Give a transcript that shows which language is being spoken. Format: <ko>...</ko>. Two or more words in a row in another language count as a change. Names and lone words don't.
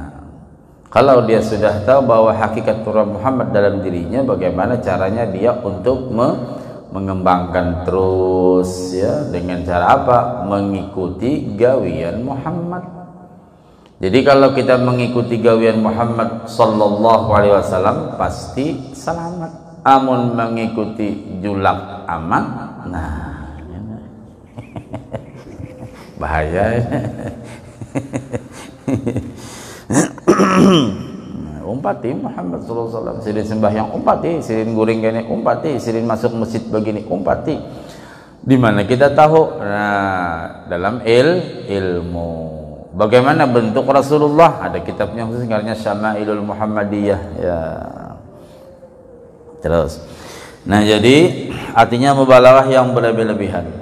<id>Kalau dia sudah tahu bahwa hakikat Tuhan Muhammad dalam dirinya, bagaimana caranya dia untuk mengembangkan terus, ya, dengan cara apa? Mengikuti gawian Muhammad. Jadi kalau kita mengikuti gawian Muhammad</id> <ar>sallallahu alaihi wasallam</ar> <id>pasti selamat.</id> <bjn>Amun mengikuti julak aman, nah bahaya. Umpati Muhammad</bjn> <ar>sallallahu alaihi wasallam,</ar> <bjn>sirin sembahyang umpati, sirin guring gini umpati, sirin masuk masjid begini umpati.</bjn> <id>Di mana kita tahu? Nah, dalam ilmu. Bagaimana bentuk Rasulullah? Ada kitabnya khusus namanya Syama'ilul Muhammadiyah, ya. Terus. Nah, jadi artinya mubalaghah yang berlebih-lebihan.</id>